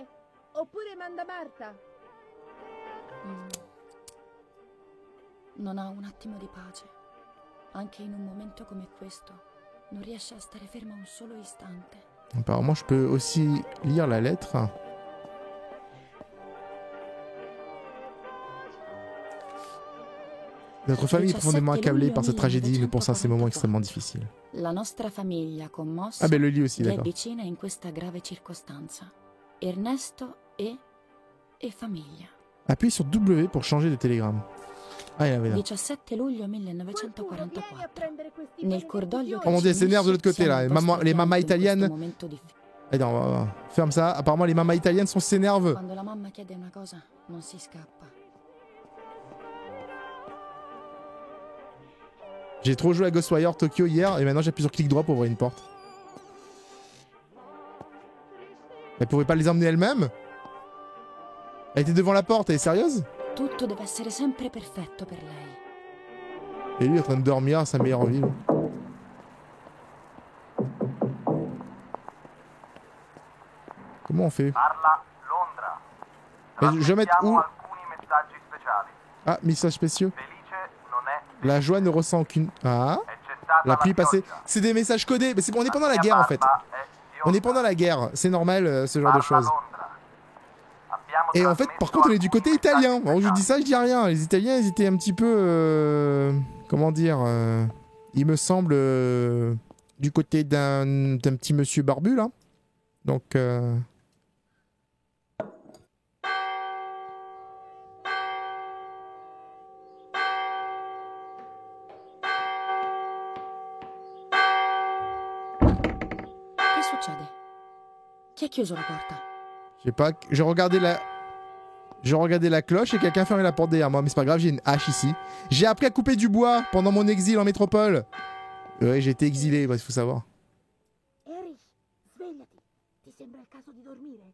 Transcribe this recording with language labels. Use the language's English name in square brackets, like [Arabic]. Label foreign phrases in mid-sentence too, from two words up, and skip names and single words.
[Italian] Oppure manda Marta. Non ha un attimo di pace. Anche in un momento come questo, non riesce a stare ferma un solo istante. [French] Apparemment, je peux aussi lire la lettre. Notre famille est profondément accablée par cette tragédie. Nous pensons à ces moments extrêmement difficiles. [Italian] La nostra famiglia commossa [French] Ah ben le lit aussi, [Italian] gli è [French] d'accord. [Italian] vicina in questa grave circostanza. Ernesto e famiglia. [French] Appuie sur W pour changer de télégramme. Ah, il y avait là. [Italian] 17 luglio Qualcuno vieni a 1944. prendere questi Nel benedetti cordoglio fiori. [French] Oh mon dieu, elle s'énerve de l'autre côté [Italian] siamo [French] là. Les [Italian] imposti [French] mamas [Italian] in questo [French] italiennes. [Italian] momento difficile. [French] Allez, non, ferme ça. Apparemment, les mamas italiennes s'énervent. [Italian] Quando la mamma chiede una cosa, non si scappa. [French] J'ai trop joué à Ghostwire Tokyo hier et maintenant j'appuie sur clic droit pour ouvrir une porte. Elle pouvait pas les emmener elle-même? Elle était devant la porte, elle est sérieuse? [Italian] Tutto deve essere sempre perfetto per lei. [French] Et lui est en train de dormir à sa meilleure vie. lui. Comment on fait? [Italian] Parla Londra. [French] Je vais mettre où? [Italian] Alcuni messaggi speciali. [French] Ah, messages spéciaux. [Italian] Felice non è [French] La joie ne ressent aucune... Ah, [Italian] è cessata [French] la pluie passée. [Italian] pioggia. [French] C'est des messages codés. Mais c'est bon, on est pendant la guerre en fait. [Italian] Barba è [French] On est [Italian] bionda. [French] pendant la guerre. C'est normal ce genre de [Italian] Parla [French] choses. [Italian] Londra. Abbiamo [French] Et en fait, par contre, on est du côté italien. Bon, je dis ça, je dis rien. Les Italiens, ils étaient un petit peu... comment dire il me semble du côté d'un petit monsieur barbu, là. Donc... Che succede? Chi ha chiuso la porta? Je sais pas, j'ai regardé la cloche et quelqu'un a fermé la porte derrière moi, mais c'est pas grave, j'ai une hache ici. J'ai appris à couper du bois pendant mon exil en métropole. Ouais, j'ai été exilé, il faut savoir. [Italian] Erich, svegliati. Ti sembra il caso di dormire?